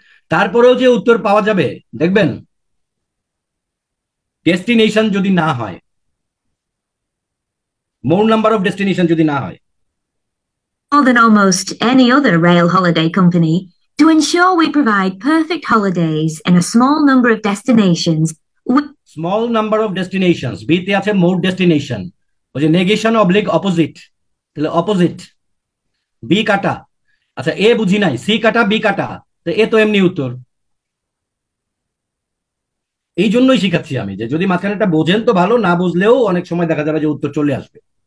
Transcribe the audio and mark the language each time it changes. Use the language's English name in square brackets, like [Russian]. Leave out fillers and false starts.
[Bangla] তারপরেও যে উত্তর পাওয়া যাবে, দেখবেন ডেস্টিনেশন যদি না হয়, মোর নাম্বার অফ ডেস্টিনেশন যদি না হয়, [English] more than almost any other rail holiday company, to ensure we provide perfect holidays in a small number of destinations. [Bangla] Small number of destinations, বিতে আছে মোর ডেস্টিনেশন, ওই যে নেগেশন অবলিক অপোজিট, তাহলে opposite B কাটা। আচ্ছা, এ বুঝি নাই, সি কাটা বি কাটা, তো এ তো এমনি উত্তর। এই জন্যই শিখাচ্ছি আমি যে যদি মাঝখানেটা বোঝেন তো ভালো, না বুঝলেও অনেক সময় দেখা যাবে যে উত্তর চলে আসবে।